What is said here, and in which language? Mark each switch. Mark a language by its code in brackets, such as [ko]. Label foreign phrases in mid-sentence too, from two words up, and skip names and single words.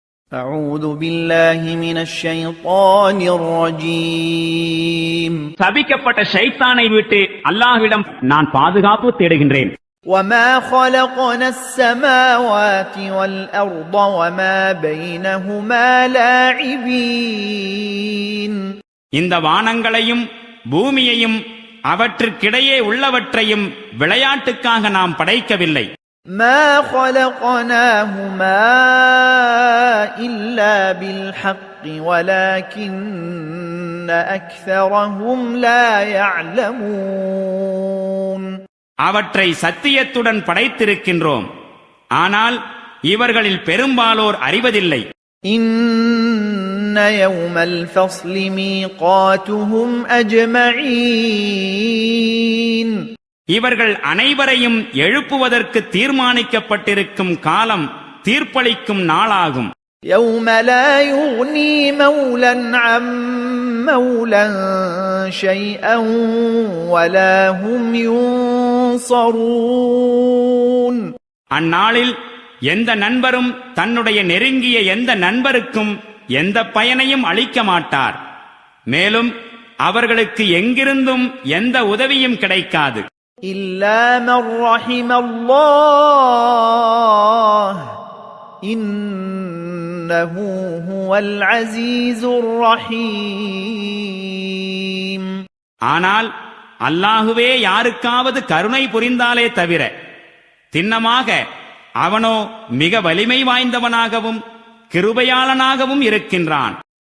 [ar] أعوذ بالله من الشيطان الرجيم [ta] சபிக்கப்பட்ட ஷைத்தானை விட்டு அல்லாஹ்விடம் நான் பாதுகாப்பு தேடுகின்றேன். [ar] وما خلقنا السماوات والأرض وما بينهما لاعبين [ta] இந்த வானங்களையும் பூமியையும் அவற்றுக்கிடையே உள்ளவற்றையும் விளையாட்டுக்காக நாம் படைக்கவில்லை. [ar] ما خلقناهما إلا بالحق ولكن أكثرهم لا يعلمون [ta] அவற்றை சத்தியத்துடன் படைத்திருக்கின்றோம், ஆனால் இவர்களில் பெரும்பாலோர் அறிவதில்லை. [ar] إن يوم الفصل ميقاتهم أجمعين [ta] இவர்கள் அனைவரையும் எழுப்புவதற்கு தீர்மானிக்கப்பட்டிருக்கும் காலம் தீர்ப்பளிக்கும் நாளாகும். [ar] يوم لا يغني مولا عن مولا شيئا ولا هم ينصرون [ta] அந்நாளில் எந்த நண்பரும் தன்னுடைய நெருங்கிய எந்த நண்பருக்கும் எந்த பயனையும் அளிக்க மாட்டார், மேலும் அவர்களுக்கு எங்கிருந்தும் எந்த உதவியும் கிடைக்காது. [ar] إلا من رحم الله إنه هو العزيز الرحيم [ta] ஆனால் அல்லாஹுவே யாருக்காவது கருணை புரிந்தாலே தவிர, திண்ணமாக அவனோ மிக வலிமை வாய்ந்தவனாகவும் கிருபையாளனாகவும் இருக்கின்றான்.